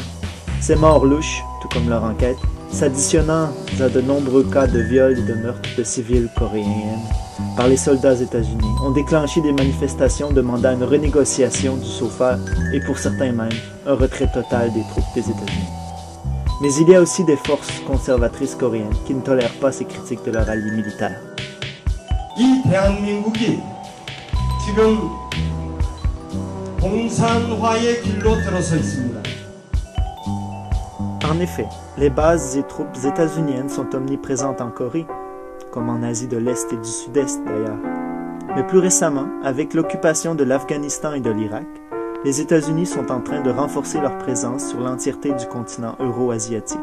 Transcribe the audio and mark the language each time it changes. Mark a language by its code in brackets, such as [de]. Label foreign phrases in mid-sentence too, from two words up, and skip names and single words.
[fr] Ces morts louches, tout comme leur enquête, s'additionnant à de nombreux cas de viol et de meurtres de civils coréennes par les soldats états-unis, ont déclenché des manifestations demandant une renégociation du SOFA et pour certains même, un retrait total des troupes des États-Unis. Mais il y a aussi des forces conservatrices coréennes qui ne tolèrent pas ces critiques de leur allié militaire. [ko] 이 대한민국이 지금 공산화의 길로 들어서 있습니다. [fr] En effet, les bases et troupes états-uniennes sont omniprésentes en Corée, comme en Asie de l'Est et du Sud-Est d'ailleurs. Mais plus récemment, avec l'occupation de l'Afghanistan et de l'Irak, les États-Unis sont en train de renforcer leur présence sur l'entièreté du continent euro-asiatique.